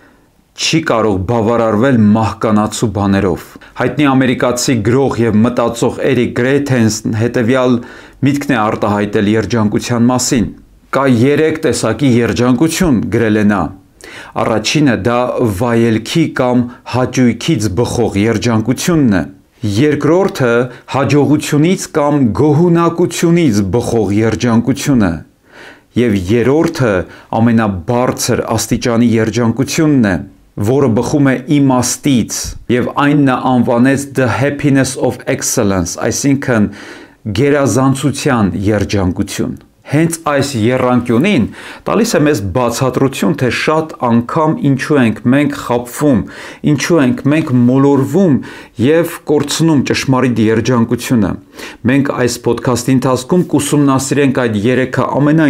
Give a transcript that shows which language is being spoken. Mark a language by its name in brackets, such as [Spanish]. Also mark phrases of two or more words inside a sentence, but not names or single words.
[Armenian] չի կարող բավարարվել մահկանացու բաներով։ Հայտնի ամերիկացի գրող եւ մտածող Էրիկ Գրեյթենսն հետեւյալ միտքն է արտահայտել երջանկության մասին։ Կա 3 տեսակի երջանկություն, գրել է նա։ Առաջինը դա վայելքի կամ հաճույքից բխող երջանկությունն է։ Երկրորդը հաջողությունից կամ գոհունակությունից բխող երջանկությունը։ Եվ երրորդը ամենաբարձր աստիճանի երջանկությունն է, որը բխում է իմաստից, եւ այն նա անվանեց [English] the happiness of excellence, [Armenian] այսինքն գերազանցության երջանկություն։ Հենց այս եռանկյունին տալիս է մեզ բացատրություն, թե շատ անգամ ինչու ենք մենք խաբվում, ինչու ենք մենք մոլորվում եւ կորցնում ճշմարիտ երջանկությունը։ Մենք այս ոդքասթի ընթացքում կուսումնասիրենք այդ 3-ը ամենայն